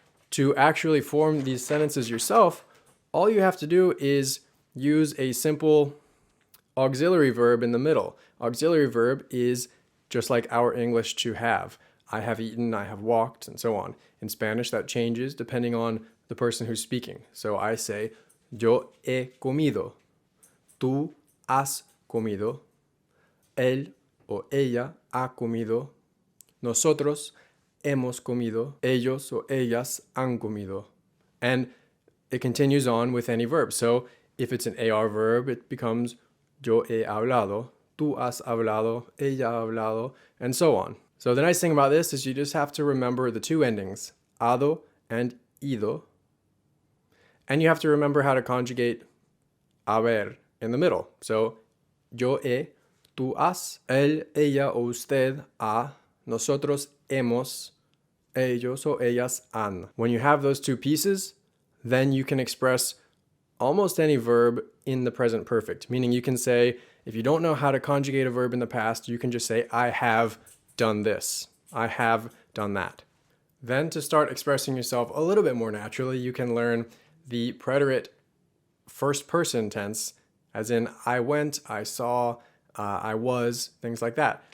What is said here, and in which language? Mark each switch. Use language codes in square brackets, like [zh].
[en] To actually form these sentences yourself, all you have to do is use a simple auxiliary verb in the middle. Auxiliary verb is just like our English to have. I have eaten, I have walked, and so on. In Spanish, that changes depending on the person who's speaking. So I say, [es] yo he comido, tú has comido, él o ella ha comido, nosotros hemos comido, ellos o ellas han comido. [en] And it continues on with any verb. So if it's an AR verb, it becomes [es] yo he hablado, tú has hablado, ella ha hablado, [en] and so on. So the nice thing about this is you just have to remember the two endings, ado and ido. And you have to remember how to conjugate haber in the middle. [es] So, yo he, tú has, él, ella o usted ha, nosotros hemos, ellos o ellas han. [en] When you have those two pieces, then you can express almost any verb in the present perfect. Meaning you can say, if you don't know how to conjugate a verb in the past, you can just say, I have done this. I have done that. Then to start expressing yourself a little bit more naturally, you can learn the preterite first person tense, as in I went, I saw, I was, things like that.